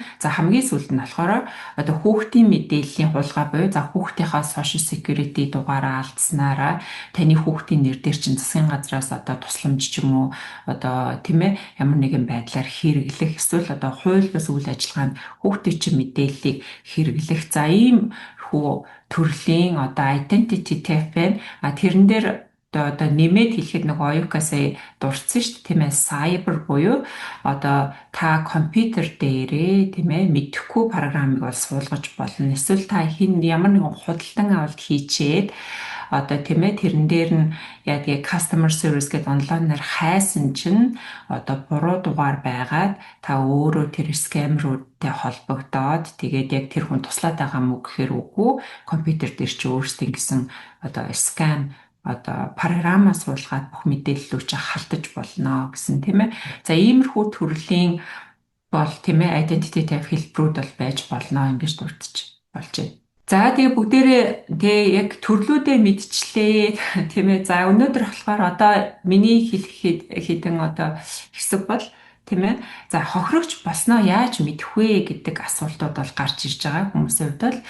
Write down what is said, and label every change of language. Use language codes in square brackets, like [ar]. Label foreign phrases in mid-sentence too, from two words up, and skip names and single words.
[mn] За хамгийн сүүлд нь болохоор одоо хүүхдийн мэдээллийн хулгай буюу за хүүхдийнхаа [en] social security [mn] дугаараа алдсанараа таны хүүхдийн нэр дээр чинь засгийн газраас одоо тусламж ч юм уу одоо тийм ээ ямар нэгэн байдлаар хэрэглэх эсвэл одоо хууль бус үйл ажиллагаанд хүүхдийн чинь мэдээллийг хэрэглэх за ийм төрлийн одоо [en] identity theft [mn] байна. Тэрэн дээр одоо нэмээд хэлэхэд нэг оюукасаа дурдсан шүү дээ тийм ээ cyber буюу одоо та компьютер дээрээ тийм ээ мэдэхгүй програмыг бол суулгаж болно. Эсвэл та ямар нэгэн худалдан авалт хийчээд одоо тийм ээ тэрэн дээр нь яадаг [en] customer service [mn] гэдэг онлайнаар хайсан чинь одоо буруу дугаар байгаад та өөрөө тэр scam-руудтай холбогдоод тэгээд яг тэр хүн туслаад байгаа мүү гэхээр үгүй компьютер дээр чи өөрсдийн гэсэн одоо scam одоо програмаа суулгаад бүх мэдээллүүд чи халтаж болно гэсэн тийм ээ. За иймэрхүү төрлийн бол тийм ээ [en] identity theft [mn] хэлбэрүүд бол байж болно ингэж дурдж болж байна. За тэгээ бүгдээрээ тэгээ яг төрлүүдээ мэдчлээ тийм ээ. За өнөөдөр болохоор одоо миний хэлэх хэдэн одоо хэсэг бол тийм ээ. За хохирогч болсноо яаж мэдэх вэ гэдэг асуултууд бол гарч ирж байгаа хүмүүсийн хувьд бол.